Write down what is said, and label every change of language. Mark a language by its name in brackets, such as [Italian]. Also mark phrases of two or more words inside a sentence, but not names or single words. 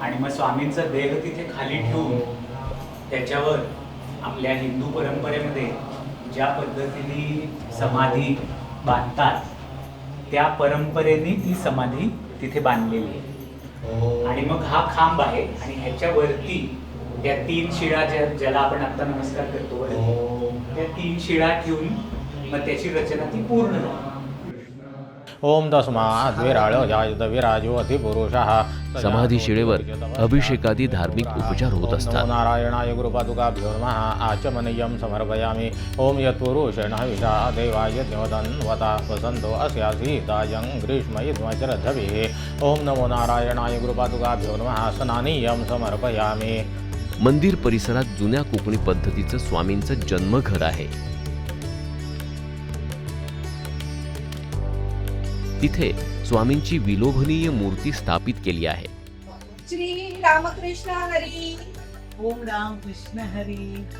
[Marathi] आणि मग स्वामींचा देह तिथे खाली ठेवून त्याच्यावर आपल्या हिंदू परंपरेमध्ये ज्या पद्धतीने समाधी बांधतात त्या परंपरेने ती समाधी तिथे बांधलेली आहे. आणि मग हा खांब आहे आणि ह्याच्यावरती त्या 3 शिळा ज्याला आपण आता नमस्कार करतो त्या 3 शिळा ठेवून मग त्याची रचना ती पूर्ण झाली. [Sanskrit] ओम तस्मात् विराळो जायत विराजो अधिपुरुषः. [Marathi] समाधी शिळेवर अभिषेकादी धार्मिक उपचार होत असतात. [Sanskrit] नारायणाय गुरुपादुकाभ्यो नमः आचमनीयं समर्पयामि. ओम यत्पुरुषेण हविषा देवाय यज्ञवदन्वता वसन्तो अस्यासीतायं ग्रीष्मयुध्मचरधविः. ओम नमो नारायणाय गुरुपादुकाभ्यो नमः स्नानीयं समर्पयामि. [Marathi] मंदिर परिसरात जुन्या कोकणी पद्धतीचं स्वामींचं जन्मघर आहे. तिथे स्वामींची विलोभनीय मूर्ती स्थापित केली आहे. श्री रामकृष्ण हरी. ओम रामकृष्ण हरी.